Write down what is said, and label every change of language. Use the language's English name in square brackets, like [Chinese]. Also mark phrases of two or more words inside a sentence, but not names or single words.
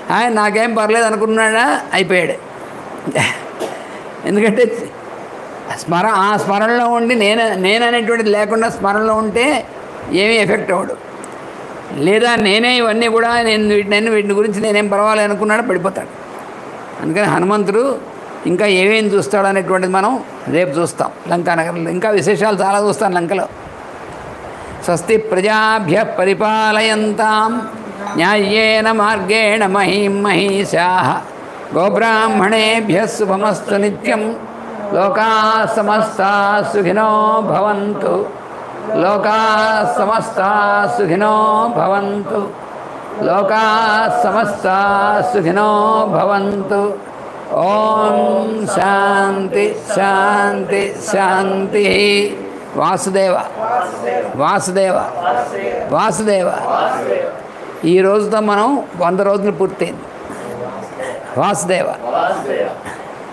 [Telugu] ఆయన నాకేం పర్లేదు అనుకున్నాడా, అయిపోయాడు. ఎందుకంటే ఆ స్మరణలో ఉండి నేననేటువంటిది లేకుండా స్మరణలో ఉంటే ఏమీ ఎఫెక్ట్ అవ్వడు. లేదా నేనే ఇవన్నీ కూడా వీటిని గురించి నేనేం పర్వాలేదు అనుకున్నాడో పడిపోతాడు. అందుకని హనుమంతుడు ఇంకా ఏమేమి చూస్తాడు అనేటువంటిది మనం రేపు చూస్తాం. లంకానగరంలో ఇంకా విశేషాలు చాలా చూస్తాం లంకలో. [Sanskrit] స్వస్తి ప్రజాభ్య పరిపాలయంతాం న్యాయేన మార్గేణ మహీం మహీషాః గోబ్రాహ్మణేభ్యः శుభమస్తు నిత్యం. లోకాః సమస్తాః సుఖినో భవంతు. లోకాః సమస్తాః సుఖినో భవంతు. లోకాః సమస్తాః సుఖినో భవంతు. ఓం శాంతి శాంతి శాంతి. వాసుదేవ వాసుదేవ వాసుదేవ. [Telugu] ఈ రోజుతో మనం 100 రోజులు పూర్తయింది. వాసుదేవ.